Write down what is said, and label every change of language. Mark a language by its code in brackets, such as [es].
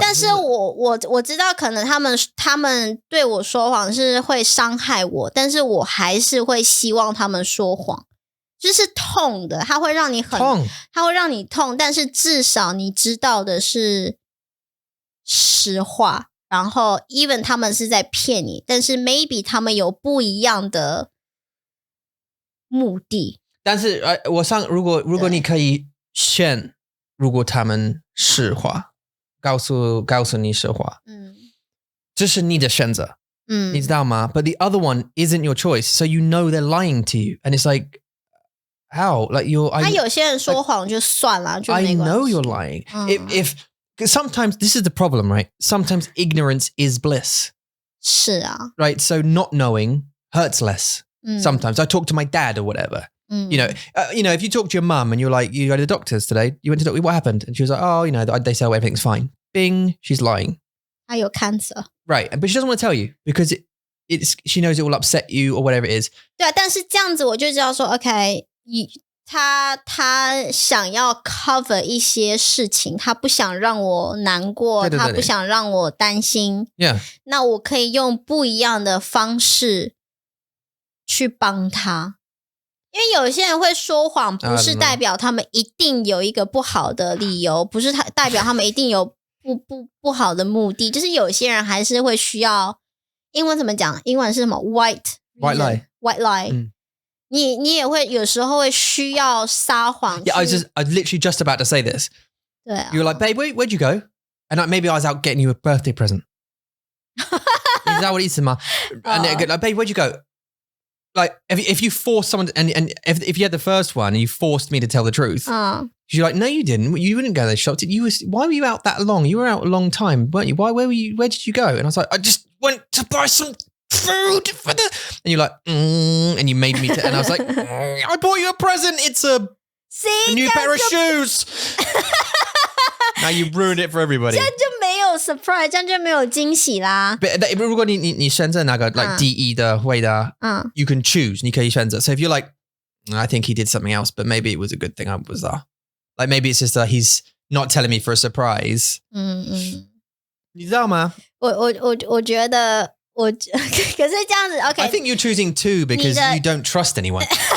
[zh] 但是我知道可能他们对我说谎是会伤害我，但是我还是会希望他们说谎，就是痛的，它会让你它会让你痛，但是至少你知道的是实话，然后 even 他们是在骗你，但是 maybe 他们有不一样的目的。但是如果你可以选，如果他们实话，告诉你实话，这是你的选择，你知道吗？ [en] But the other one isn't your choice, so you know they're lying to you, and it's like how like you're. [zh] 他有些人说谎就算了，就没关系。 [en] I know you're lying. If sometimes this is the problem, right? Sometimes ignorance is bliss. [zh] 是啊 [en] Right? So not knowing hurts less. Sometimes I talk to my dad or whatever. You know, if you talk to your mum and you're like, you go to the doctors today, you went to the doctor, what happened? And she was like, oh, they say everything's fine. Bing, she's lying. [zh] 他有 cancer. [en] Right, but she doesn't want to tell you because she knows it will upset you or whatever it is. [zh] 对啊，但是这样子我就知道说 OK， 他想要 cover 一些事情，他不想让我难过，他不想让我担心。 [en] Yeah. [zh] 那我可以用不一样的方式去帮他。因为有些人会说谎，不是代表他们一定有一个不好的理由，不是代表他们一定有不好的目的，就是有些人还是会需要，英文怎么讲？英文是什么 ？White lie。你也会有时候会需要撒谎。 [en] Yeah, I was literally just about to say this. [zh] 对啊。 [en] You were like, babe, where'd you go? And like, maybe I was out getting you a birthday present. Is that what it is, ma? And they're like, babe, where'd you go? Like, if you force someone to, and if you had the first one and you forced me to tell the truth, you're like, no, you didn't. You wouldn't go to those shops. Why were you out that long? You were out a long time, weren't you? Where did you go? And I was like, I just went to buy some food for the, and you're like, and you made me, and I was like, I bought you a present. It's a new pair of shoes. Now you ruined it for everybody. [zh] 这样就没有 surprise， 这样就没有惊喜啦。如果你选择那个 like 第一的回答， [en] you can choose， [zh] 你可以选择。 [en] So if you're like, I think he did something else, but maybe it was a good thing I was there. Like maybe it's just that he's not telling me for a surprise. [zh] 你知道吗？我觉得可是这样子 ，OK。 [en] I think you're choosing two because you don't trust anyone.